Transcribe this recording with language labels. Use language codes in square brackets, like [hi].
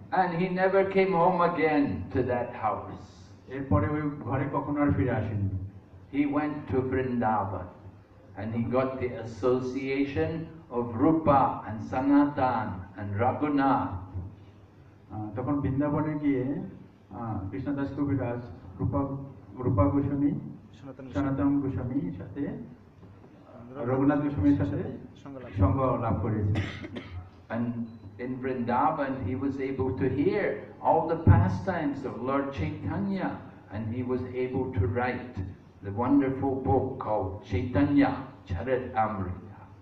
[en] And he never came home again to that house. [bn] এরপরে ওই ঘরে কখনো আর ফিরে আসেনি। [en] He went to Vrindavan and he got the association of Rupa and Sanatan and Raghunath. [bn] তখন বৃন্দাবনে গিয়ে কৃষ্ণদাস কবিরাজ রূপা গোস্বামী, সনাতন গোস্বামীর সাথে রঘুনাথ গোস্বামীর সাথে সঙ্গ লাভ করেছে। [en] And in Vrindavan he was able to hear all the pastimes of Lord Chaitanya, and he was able to write the wonderful book called Chaitanya Charitamrita.